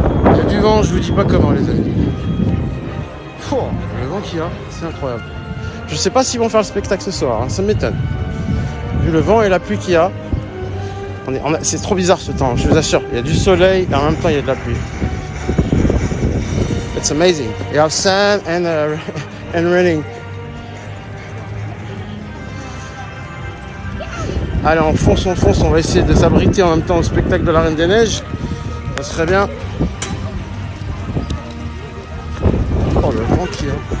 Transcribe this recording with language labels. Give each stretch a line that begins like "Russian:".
French: Il y a du vent, je vous dis pas comment les amis. Le vent qu'il y a, c'est incroyable. Je sais pas s'ils vont faire le spectacle ce soir, hein, ça m'étonne. Vu le vent et la pluie qu'il y a. C'est trop bizarre ce temps, je vous assure. Il y a du soleil et en même temps il y a de la pluie.
English: It's amazing. You have sand and raining.
French: Allez, on fonce, on va essayer de s'abriter en même temps au spectacle de la Reine des Neiges. Ça serait bien. Oh, le vent qui est.